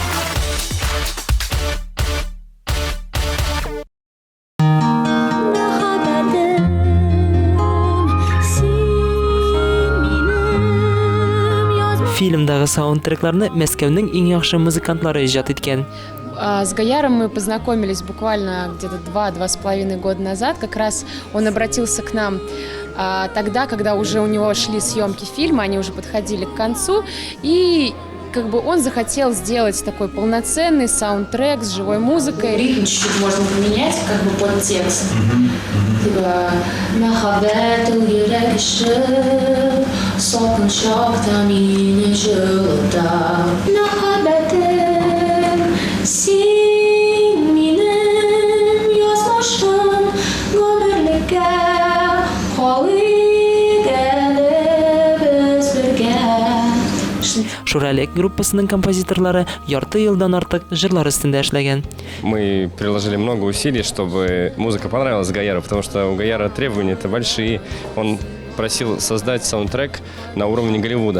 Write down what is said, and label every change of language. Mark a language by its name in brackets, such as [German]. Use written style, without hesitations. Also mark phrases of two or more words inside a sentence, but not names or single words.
[Tatar] Фильмдагы саундтрекларны Мәскәүнең иң яхшы музыкантлары иҗат иткән. [Russian] С Гаяром мы познакомились буквально где-то 2-2,5 года назад. Как раз он обратился к нам тогда, когда уже у него шли съемки фильма, они уже подходили к концу. И как бы он захотел сделать такой полноценный саундтрек с живой музыкой. Ритм чуть-чуть можно поменять, как бы под текст. [Tatar] Типа «Махаббат ул йөрәк кеше, салкынчакта мине җылыта». Махаббатым, син минем язмышым, гомерлеккә калыйк әле без бергә. Шуралек группасының композиторлары ярты елдан артык җырлар өстендә эшләгән. [Russian] Мы приложили много усилий, чтобы музыка понравилась Гаяру, потому что у Гаяра требования-то большие. Он просил создать саундтрек на уровне Голливуда.